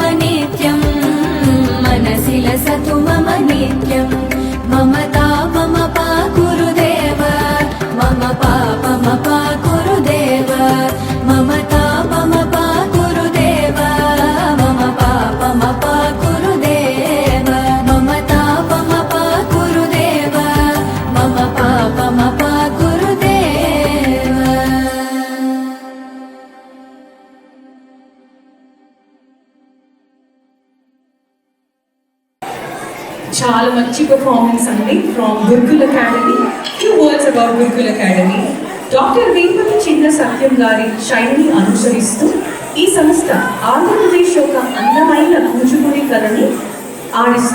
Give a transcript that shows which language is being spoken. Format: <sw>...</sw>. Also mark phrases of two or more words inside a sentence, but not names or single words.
<sa>नित्यम् मनसि लसतु मम नित्यम् मम तापमपाकुरु देव मम पापमपाकुरु देव मम तापमपाकुरु देव मम पापमपाकुरु देव मम तापमपाकुरु देव मम पापमपाकुरु देव</sa> <te>చాలా మంచి పర్ఫార్మెన్స్ అండి ఫ్రమ్ గురుకుల్ అకాడమీ.</te> <en>Few words about Gurukul Academy.</en> <te>డాక్టర్ వేపల్లి చిన్న సత్యం గారి శైలిని అనుసరిస్తూ ఈ సంస్థ ఆంధ్రప్రదేశ్ యొక్క అందమైన కూచిపూడి కళని ఆడిస్తుంది.</te>